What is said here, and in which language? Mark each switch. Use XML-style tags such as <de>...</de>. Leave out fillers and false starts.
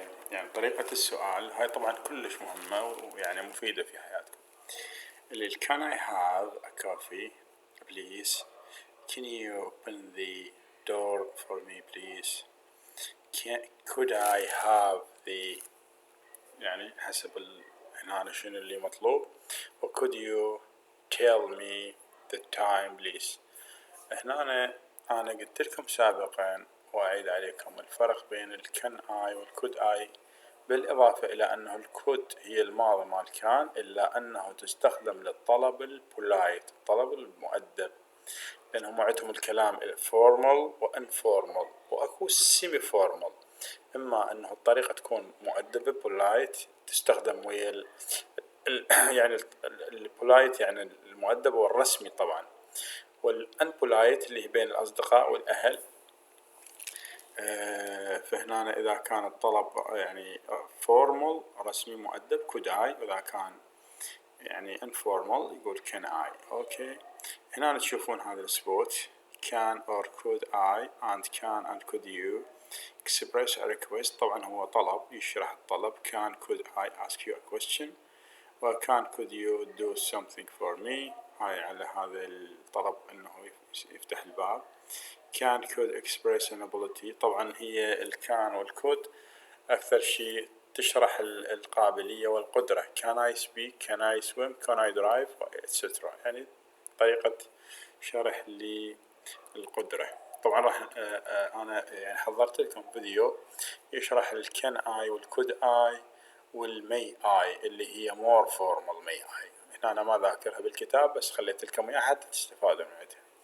<ar>يعني طريقة السؤال هاي طبعا كلش مهمة ويعني مفيدة في حياتكم.</ar> <en>اللي can I have a coffee please? Can you open the door for me please? Could I have the</en> <ar>يعني حسب هنا شنو اللي مطلوب.</ar> <en>و could you tell me the time please.</en> <ar>هنا أنا قلت لكم سابقا وأعيد عليكم الفرق بين الكان آي والكود آي، بالإضافة إلى أنه الكود هي الماضي مال كان، إلا أنه تستخدم للطلب البولايت، الطلب المؤدب، لأنهم عندهم الكلام فورمال وانفورمال وأكو سيمي فورمال. إما أنه الطريقة تكون مؤدبة بولايت تستخدم ويا يعني البولايت يعني المؤدب والرسمي طبعا، والانبولايت اللي هي بين الأصدقاء والأهل. فهنا إذا كان الطلب يعني فورمال رسمي مؤدب</ar> <en>could I،</en> <ar>وإذا كان يعني informal يقول</ar> <en>can I.</en> <ar>أوكي هنا تشوفون هذا السبوت</ar> <en>can or could I and can and could you express a request.</en> <ar>طبعا هو طلب يشرح الطلب</ar> <en>can could I ask you a question، و can could you do something for me.</en> <ar>هاي على هذا الطلب أنه يفتح الباب.</ar> <en>can could express an ability.</en> <ar>طبعا هي الكان والكود أكثر شيء تشرح القابلية والقدرة.</ar> <en>can I speak can I swim can I drive etc.</en> <ar>يعني طريقة شرح للقدرة. طبعا راح أنا يعني حضرت لكم فيديو يشرح الكان آي والكود آي والمي آي اللي هي</ar> <en>more formal</en> <ar>مي آي. هنا أنا ما ذاكرها بالكتاب بس خليت لكم إياها حتى تستفادوا من عندها.</ar>